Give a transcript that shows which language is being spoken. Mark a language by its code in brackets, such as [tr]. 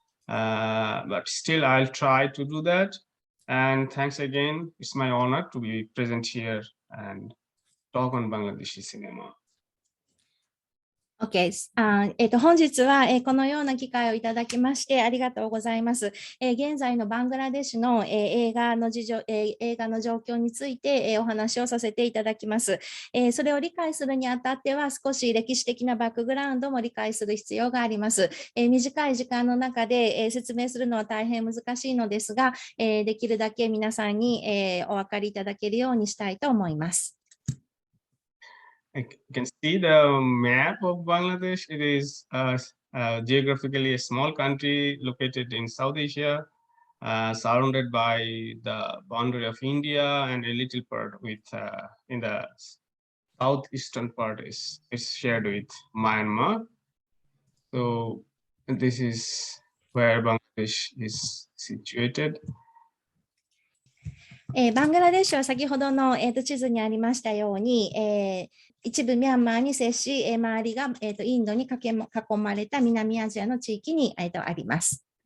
[en] But still, I'll try to do that. And thanks again. It's my honor to be present here and talk on Bangladeshi cinema. [ja] OK 本日は、このような機会をいただきましてありがとうございます。現在のバングラデシュの、映画の状況について、お話をさせていただきます。それを理解するにあたっては少し歴史的なバックグラウンドも理解する必要があります。短い時間の中で、説明するのは大変難しいのですが、できるだけ皆さんに、お分かりいただけるようにしたいと思います。 [en] You can see the map of Bangladesh. It is geographically a small country located in South Asia. surrounded by the boundary of India, and a little part with in the southeastern part is shared with Myanmar. So this is where Bangladesh is situated. [ja] バングラデシュは先ほどの、地図にありましたように、一部ミャンマーに接し、周りが、インドに囲まれた南アジアの地域に、あります。